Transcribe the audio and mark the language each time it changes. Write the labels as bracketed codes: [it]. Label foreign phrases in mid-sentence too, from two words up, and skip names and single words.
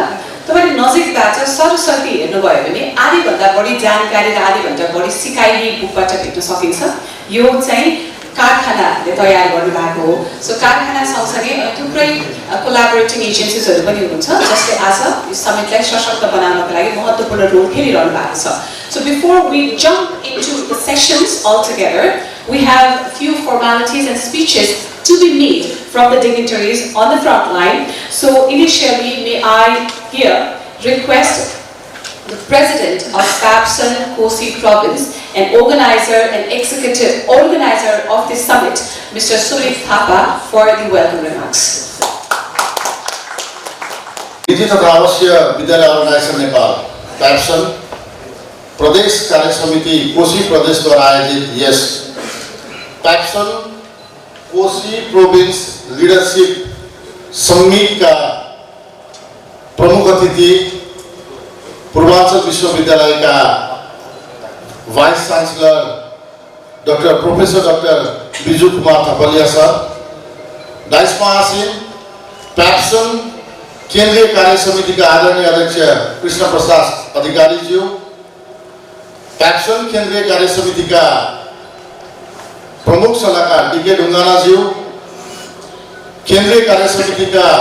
[ne] तपाईले नजिकबाट सरस्वती हेर्नुभयो भने आधीभन्दा बढी जानकारी र आधीभन्दा बढी सिकाइने बुकबाट भेट्न सकिन्छ। यो चाहिँ कारखानाले तयार गर्नुभएको हो। सो कारखाना सँगसँगै थुप्रै [en] collaborating agencies [ne] पनि हुनुहुन्छ जसले आज यो समिटलाई सशक्त बनाउनको लागि महत्त्वपूर्ण रोल खेलिरहनु भएको छ। [en] So before we jump into the sessions altogether, we have a few formalities and speeches to be made from the dignitaries on the front line. So initially, may I here request the President of SAPTAKOSHI Province and organizer and executive organizer of this summit, Mr. Sulit Thapa, for the welcome remarks. [ne] विद्यालय अर्गनाइजेसन नेपाल प्याप्सन प्रदेश कार्य समिति कोशी प्रदेश द्वारा आयोजित यस प्याप्सन कोशी प्रोभिन्स [en] leadership summit [ne] का प्रमुख अतिथि पूर्वांचल विश्वविद्यालय का [en] vice chancellor professor doctor [ne] बिजू कुमार थपलिया सर, डाइस महासचिव प्याप्सन केंद्रीय कार्य समिति का आदरणीय अध्यक्ष कृष्ण प्रसाद अधिकारी जी, प्याप्सन केंद्रीय कार्य समिति का प्रमुख सलाहकार डीके ढुंगाना जी, केंद्रीय कार्य समिति का